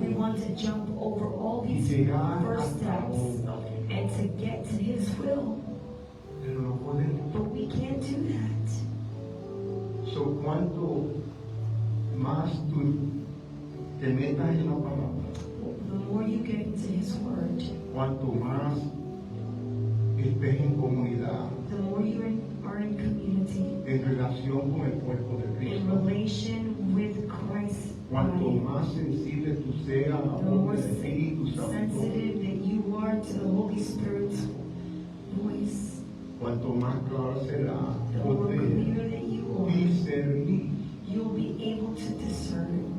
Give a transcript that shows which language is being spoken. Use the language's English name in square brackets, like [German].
[English] we want to jump over all [Spanish] y [English] these [Spanish] llegar [English] first [Spanish] hasta la [English] steps [Spanish] voluntad. [English] and to get to His will, [Spanish] Pero no podemos. [English] but we can't do that. [Spanish] So, cuanto más tú te metas en la palabra, [English] The more you get into His word, [Spanish] cuanto más estés en comunidad, [English] the more you are in community, [Spanish] en relación con el cuerpo de [English] in [Spanish] Cristo, [English] relation with Christ's [Spanish] cuanto [English] body, [Spanish] más sensible tú seas a la [English] the [Spanish] voz [English] more [Spanish] del Espíritu Santo, [English] sensitive that you are to the Holy Spirit's voice, [Spanish] cuanto más claro será [English] the more [Spanish] poder [English] clear that you are, [Spanish] discernir [English] you'll be able to discern